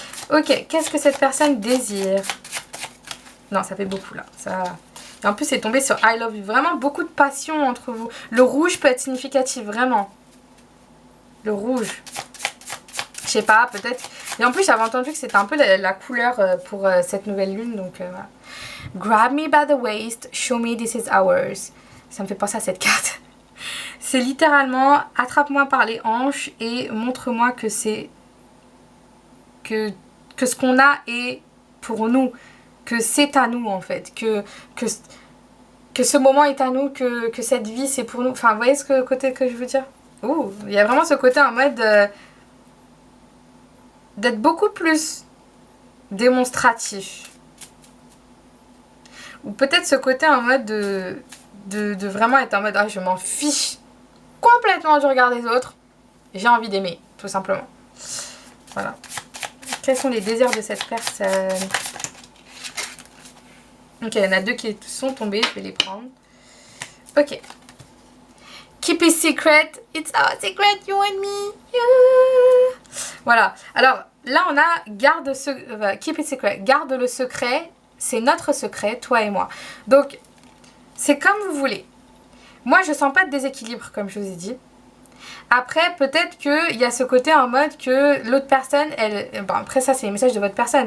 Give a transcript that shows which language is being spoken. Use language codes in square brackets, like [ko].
[fr] Ok, qu'est-ce que cette personne désire? Non, ça fait beaucoup là. Ça... Et en plus, c'est tombé sur [en] I love you. [fr] Vraiment beaucoup de passion entre vous. Le rouge peut être significatif, vraiment. Le rouge. Je sais pas, peut-être. Et en plus, j'avais entendu que c'était un peu la couleur pour cette nouvelle lune. Donc voilà. [en] Grab me by the waist, show me this is ours. [fr] Ça me fait penser à cette carte. C'est littéralement attrape-moi par les hanches et montre-moi que c'est que ce qu'on a est pour nous, que c'est à nous en fait, que ce moment est à nous, que cette vie c'est pour nous. Enfin, vous voyez ce côté que je veux dire? Ouh, il y a vraiment ce côté en mode d'être beaucoup plus démonstratif. Ou peut-être ce côté en mode de vraiment être en mode ah, je m'en fiche complètement du regard des autres, j'ai envie d'aimer tout simplement. Voilà. Quels sont les désirs de cette personne? Ok, il y en a deux qui sont tombés, je vais les prendre. Ok. [en] Keep it secret, it's our secret, you and me. Yeah. [fr] Voilà, alors là on a [en] keep it secret, [fr] garde le secret, c'est notre secret, toi et moi. Donc, c'est comme vous voulez. Moi, je sens pas de déséquilibre, comme je vous ai dit. Après, peut-être qu'il y a ce côté en mode que l'autre personne, bon, après ça, c'est les messages de votre personne.